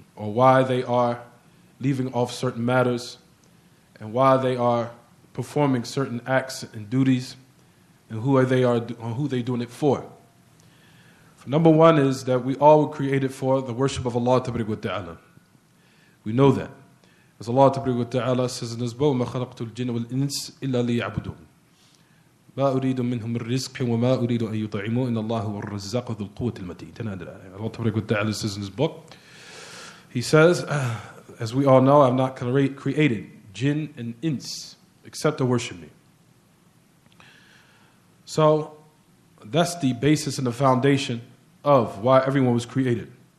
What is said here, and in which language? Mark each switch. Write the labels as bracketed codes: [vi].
[en] or why they are leaving off certain matters, and why they are performing certain acts and duties, and who they're doing it for. Number one is that we all were created for the worship of Allah Tabaraka wa Ta'ala. We know that. As Allah Tabaraka wa Ta'ala says in His book, [ar] مَا خَلَقْتُ الْجِنَّ وَالْإِنسِ إِلَّا لِيَعْبُدُونَ مَا أُرِيدُ مِنْهُمْ الرِّزْقِ وَمَا أُرِيدُ أَن يُطْعِمُونَ إِنَّ اللَّهَ هُوَ الرَّزَّاقُ ذُو الْقُوَّةِ الْمَتِينُ. [en] Allah Tabaraka wa Ta'ala says in His book, He says, as we all know, I've not created jinn and ins except to worship me. So that's the basis and the foundation of why everyone was created.